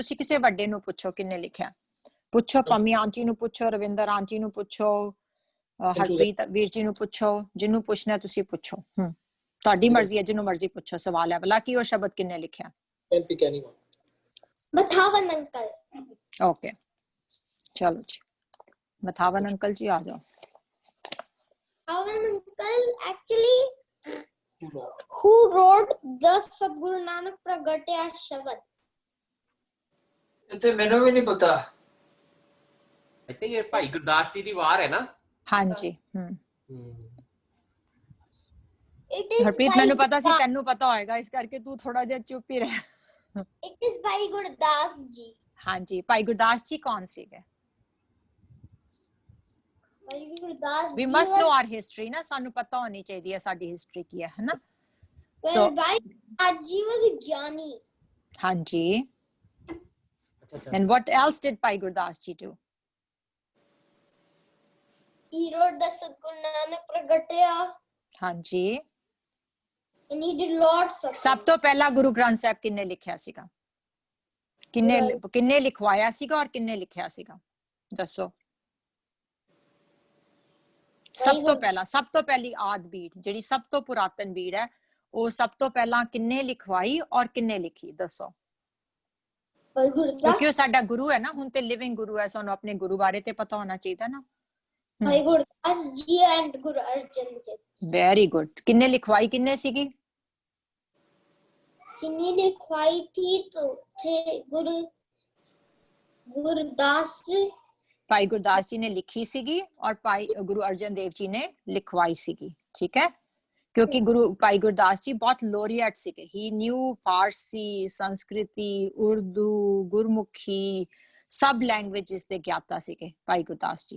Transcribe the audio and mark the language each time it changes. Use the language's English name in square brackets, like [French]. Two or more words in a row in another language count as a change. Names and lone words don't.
[Punjabi] ਤੁਸੀਂ ਕਿਸੇ ਵੱਡੇ ਨੂੰ ਪੁੱਛੋ ਕਿੰਨੇ ਲਿਖਿਆ, ਪੁੱਛੋ ਪੰਮੀ ਆਂਟੀ ਨੂੰ ਪੁੱਛੋ, ਰਵਿੰਦਰ ਆਂਟੀ ਨੂੰ ਪੁੱਛੋ, ਹਰਪ੍ਰੀਤ ਵੀਰ ਜੀ ਨੂੰ ਪੁੱਛੋ, ਜਿਹਨੂੰ ਪੁੱਛਣਾ ਤੁਸੀਂ ਪੁੱਛੋ। ਤੁਹਾਡੀ ਮਰਜ਼ੀ ਹੈ, ਜਿਹਨੂੰ ਮਰਜ਼ੀ ਪੁੱਛੋ। ਸਵਾਲ ਹੈ ਭਲਾ ਕਿ ਉਹ ਸ਼ਬਦ ਕਿੰਨੇ ਲਿਖਿਆ? ਮਥਾਵਨ ਅੰਕਲ। ਓਕੇ, ਚਲੋ ਜੀ, ਮਥਾਵਨ ਅੰਕਲ ਜੀ ਆ ਜਾਓ। [English] Matavan uncle, actually, who wrote the Sadguru Nanak Pragatya Shabad? [Punjabi] ਇੱਥੇ ਮੈਨੂੰ ਵੀ ਨਹੀਂ ਪਤਾ। [English] I think [Punjabi] ਇਹ ਭਾਈ ਗੁਰਦਾਸ ਜੀ ਦੀ ਵਾਰ ਹੈ ਨਾ? ਹਾਂਜੀ। [English] It is [Punjabi] ਹਰਪ੍ਰੀਤ ਮੈਨੂੰ ਪਤਾ ਸੀ ਤੈਨੂੰ ਪਤਾ ਹੋਏਗਾ, ਇਸ ਕਰਕੇ ਤੂੰ ਥੋੜਾ ਜਿਹਾ ਚੁੱਪ ਹੀ ਰਹਿ। [English] It is Bhai Gurdas ji. [Punjabi] ਹਾਂਜੀ, ਭਾਈ ਗੁਰਦਾਸ ਜੀ ਕੌਣ ਸੀਗੇ? [English] Bhai Gurdas We ji must was know our history [Punjabi] ਨਾ, ਸਾਨੂੰ ਪਤਾ ਹੋਣੀ ਚਾਹੀਦੀ ਹੈ ਸਾਡੀ ਹਿਸਟਰੀ ਕੀ ਹੈ, ਹਨਾ? [English] well, Bhai Gurdas ji was a Gyani. [Punjabi] ਹਾਂਜੀ, अच्छा [English] and what else did ਭਾਈ ਗੁਰਦਾਸ ਜੀ do? He wrote the Satguru Nanak Pragatya [Punjabi] ਹਾਂਜੀ, [English] and he did lots of [Punjabi] ਸਭ ਤੋਂ ਪਹਿਲਾਂ ਗੁਰੂ ਗ੍ਰੰਥ ਸਾਹਿਬ ਕਿੰਨੇ ਲਿਖਿਆ ਸੀਗਾ? ਕਿੰਨੇ ਲਿਖਵਾਇਆ ਸੀਗਾ ਔਰ ਕਿੰਨੇ ਲਿਖਿਆ ਸੀਗਾ? ਦੱਸੋ। ਸਭ ਤੋਂ ਪਹਿਲੀ ਆਦ ਬੀੜ, ਜਿਹੜੀ ਸਭ ਤੋਂ ਪੁਰਾਤਨ ਬੀੜ ਹੈ, ਉਹ ਸਭ ਤੋਂ ਪਹਿਲਾਂ ਕਿੰਨੇ ਲਿਖਵਾਈ ਔਰ ਕਿੰਨੇ ਲਿਖੀ? ਦੱਸੋ। [English] Bhai Gurdas. [Punjabi] ਕਿਉਂਕਿ ਉਹ ਸਾਡਾ ਗੁਰੂ ਹੈ ਨਾ, ਹੁਣ ਤੇ ਲਿਵਿੰਗ ਗੁਰੂ ਹੈ, ਸਾਨੂੰ ਆਪਣੇ ਗੁਰੂ ਬਾਰੇ ਤੇ ਪਤਾ ਹੋਣਾ ਚਾਹੀਦਾ ਨਾ। [English] Bhai Gurdas ji and Guru Arjan Dev. very good. [Punjabi] ਕਿੰਨੇ ਲਿਖਵਾਈ ਕਿੰਨੇ ਸੀਗੀ? [Hindi] किन्हीं लिखवाई थी तो थे गुरुदास। [Punjabi] ਭਾਈ ਗੁਰਦਾਸ ਜੀ ਨੇ ਲਿਖੀ ਸੀਗੀ ਔਰ ਭਾਈ ਗੁਰੂ ਅਰਜਨ ਦੇਵ ਜੀ ਨੇ ਲਿਖਵਾਈ ਸੀਗੀ, ਠੀਕ ਹੈ? ਕਿਉਂਕਿ ਭਾਈ ਗੁਰਦਾਸ ਜੀ ਬਹੁਤ ਲੋਰੀਏਟ ਸੀਗੇ। [English] he knew [Punjabi] ਫਾਰਸੀ, ਸੰਸਕ੍ਰਿਤੀ, ਉਰਦੂ, ਗੁਰਮੁਖੀ, ਸਭ ਲੈਂਗੁਏਜਸ ਦੇ ਗਿਆਤਾ ਸੀਗੇ ਭਾਈ ਗੁਰਦਾਸ ਜੀ।